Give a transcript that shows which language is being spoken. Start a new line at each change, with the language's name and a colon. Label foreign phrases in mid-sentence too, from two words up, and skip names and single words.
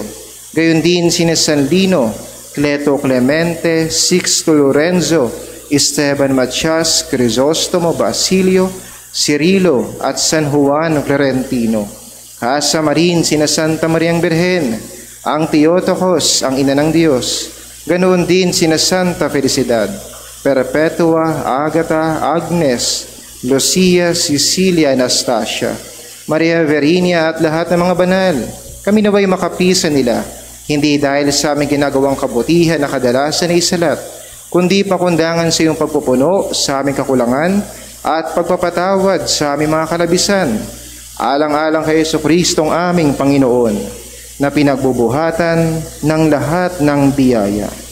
Filipino: Gayon din sina San Lino, Cleto Clemente, Sixto Lorenzo, Esteban Matias, Crisostomo, Basilio, Cirilo at San Juan Clerentino. Kasama rin sina Santa Mariang Birhen, ang Theotokos, ang ina ng Diyos. Ganoon din sina Santa Felicidad, Perpetua, Agata, Agnes, Lucia, Cecilia, Anastasia, Maria Verinia at lahat ng mga banal. Kami naway makapisan nila, hindi dahil sa aming ginagawang kabutihan na kadalasan ay salat, kundi pakundangan sa iyong pagpupuno sa aming kakulangan at pagpapatawad sa aming mga kalabisan. Alang-alang kay Jesucristong aming Panginoon, na pinagbubuhatan ng lahat ng biyaya.